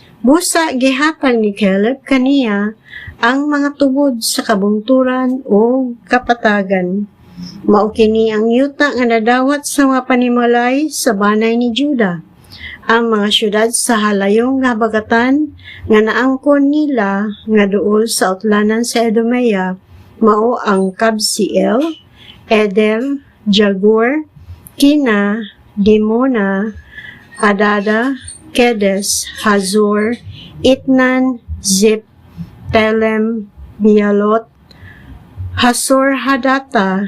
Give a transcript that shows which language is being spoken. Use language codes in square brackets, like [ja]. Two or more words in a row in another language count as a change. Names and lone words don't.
[ceb] Busa gihatag ni Caleb kaniya ang mga tubod sa kabungturan o kapatagan. Mao kini ang yuta nga nadawat sa mga panimalay sa banay ni Juda. Ang mga syudad sa halayong nga habagatan nga naangkon nila nga duol sa utlanan sa Edomea mao ang Kabsiel, Eder, Jagur, Kina, Dimona, Adada, Kedes, Hazor, Itnan, Zip, Telem, Bialot, Hasor Hadata,